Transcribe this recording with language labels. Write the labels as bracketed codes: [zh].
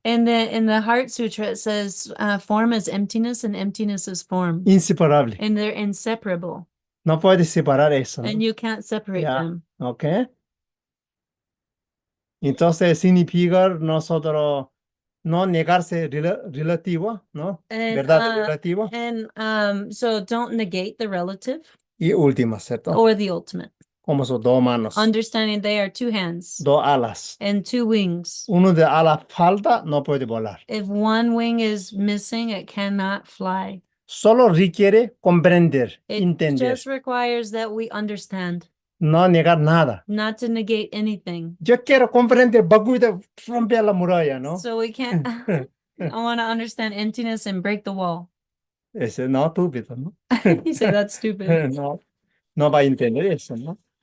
[en] In the Heart Sutra, it says form is emptiness and emptiness is form. Inseparable. And they're inseparable. [es] No puedes separar eso, ¿no? [en] And you can't separate [es] Ya, [en] them. [es] ¿ok? Entonces significa nosotros no negarse relativo, ¿no? [en] And, [es] Verdad relativa. [en] And so don't negate the relative [es] Y última, ¿cierto? [en] or the ultimate. [es] Como son dos manos, [en] Understanding they are two hands [es] dos alas. [en] and two wings. [es] Uno de alas falta, no puede volar. [en] If one wing is missing, it cannot fly. [es] Solo requiere comprender, [en] It [es] entender, [en] just requires that we understand, [es] no negar nada. [en] not to negate anything. [es] Yo quiero comprender, baguida, romper la muralla, ¿no? [en] So we can't. I want to understand emptiness and break the wall. [es] Ese no, estúpido, ¿no? [en] You say that's stupid. [es] No, no va a entender eso, ¿no?